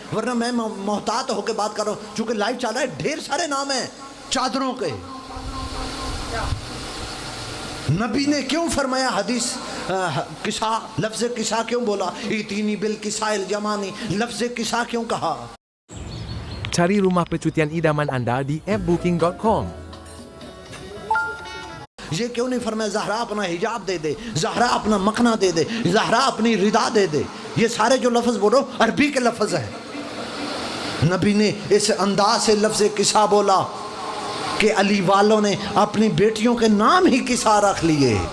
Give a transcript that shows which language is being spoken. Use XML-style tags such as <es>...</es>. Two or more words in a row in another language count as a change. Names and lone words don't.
<ur>ورنہ میں محتاط ہو کے بات کر رہا ہوں چونکہ لائیو چل رہا ہے. ڈھیر سارے نام ہیں چادروں کے. نبی نے کیوں فرمایا حدیث کسا, لفظ کسا کیوں بولا؟</ur> <ar>ایتینی بالکساء الجمانی,</ar> <ur>لفظ کسا کیوں کہا؟</ur> <ms>Cari rumah percutian idaman Anda di appbooking.com.</ms> <ur>یہ کیوں نہیں فرمایا زہرا اپنا حجاب دے دے, زہرا اپنا مقنا دے دے, زہرا اپنی ردا دے دے؟ یہ سارے جو لفظ بولو عربی کے لفظ ہیں. نبی نے اس انداز سے لفظ کسا بولا کہ علی والوں نے اپنی بیٹیوں کے نام ہی کسا رکھ لیے.</ur>